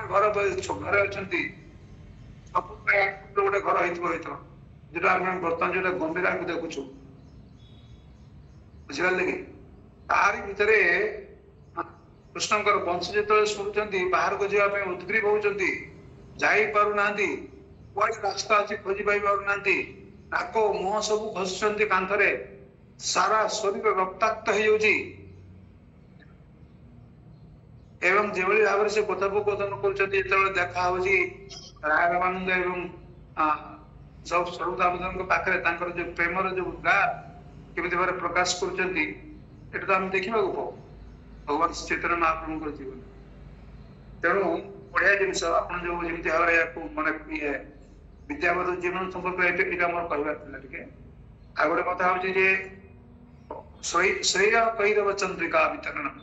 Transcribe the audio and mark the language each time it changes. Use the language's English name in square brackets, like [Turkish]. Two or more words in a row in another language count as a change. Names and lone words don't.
[Odia] ଘର ଘରେ ଅଛନ୍ତି ସବୁ ଗୋଟେ ଘର ହେଇଥିବ ହେଇଥିବ যেটা ଆମେ ବର୍ତ୍ତମାନ ଯୋଉଟା ଗମ୍ଭୀରାକୁ ଦେଖୁଛୁ ବୁଝିପାରିଲେ କି ତାହାରି ଭିତରେ କୃଷ୍ଣଙ୍କର ବଂଶ ଯେତେବେଳେ ଶୁଣୁଛନ୍ତି ବାହାରକୁ ଯିବା ପାଇଁ ଉଦ୍ଗ୍ରୀବ ହଉଛନ୍ତି ଯାଇପାରୁନାହାନ୍ତି କୁଆଡେ ରାସ୍ତା ଅଛି ଖୋଜି ପାଇ ପାରୁନାହାନ୍ତି ନାକ ମୁହଁ ସବୁ ଘଷୁଛନ୍ତି କାନ୍ଥରେ ସାରା ଶରୀର ରକ୍ତାକ୍ତ ହେଇଯାଉଛି ଏବଂ ଯେଭଳି ଭାବରେ ସେ କଥୋପକଥନ କରୁଛନ୍ତି ଯେତେବେଳେ ଦେଖା ହଉଛି ରାଘବାନନ୍ଦ ଏବଂ सब स्वरूप दामोदरଙ୍କ ପାଖରେ ତାଙ୍କର ଯୋଉ ପ୍ରେମର ଯୋଉ ଉଦ୍ଗାର କେମିତି ଭାବରେ ପ୍ରକାଶ କରୁଛନ୍ତି ଏଟା ତ ଆମେ ଦେଖିବାକୁ ପାଉ ଭଗବାନ ଚୈତନ୍ୟ ମହାପ୍ରଭୁଙ୍କର ଜୀବନ ତେଣୁ ବଢିଆ ଜିନିଷ ଆପଣ ଯୋଉ ଯେମିତି ଭାବରେ ୟାକୁ ମନେ ଇଏ ବିଦ୍ୟାବଧ ଜୀବନ ସମ୍ପର୍କରେ ଏଇଟା ମୋର କହିବାର ଥିଲା ଟିକେ ଆଉ ଗୋଟେ କଥା ହଉଛି ଯେ ଶ୍ରେୟ କୈରବ ଚନ୍ଦ୍ରିକା ବିତରଣ